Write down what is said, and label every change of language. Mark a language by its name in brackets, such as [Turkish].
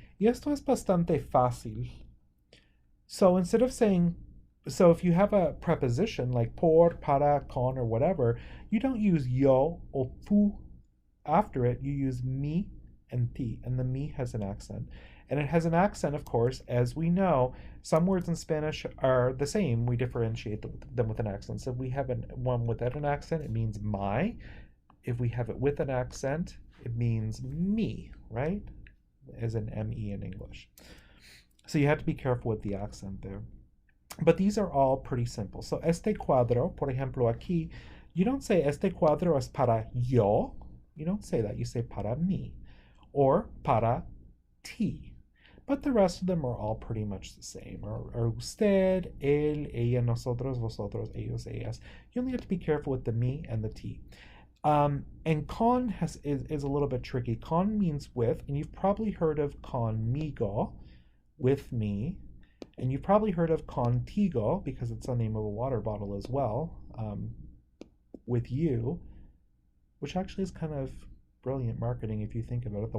[Spanish] Y esto es bastante fácil. [English] So instead of saying, so if you have a preposition like por, para, con, or whatever, you don't use yo or tú after it. You use mi and ti, and the mi has an accent. And it has an accent, of course, as we know. Some words in Spanish are the same. We differentiate them with an accent. So if we have one without an accent, it means my. If we have it with an accent, it means me, right? As an me in English. So you have to be careful with the accent there. But these are all pretty simple. [Spanish] So este cuadro, por ejemplo, aquí, [English] you don't say [Spanish] este cuadro es para yo. [English] You don't say that. You say para mí or para ti. But the rest of them are all pretty much the same. Or usted, él, ella, nosotros, vosotros, ellos, ellas. You only have to be careful with the me and the ti. And con is a little bit tricky. Con means with, and you've probably heard of conmigo, with me, and you've probably heard of contigo because it's the name of a water bottle as well, with you, which actually is kind of brilliant marketing if you think about it.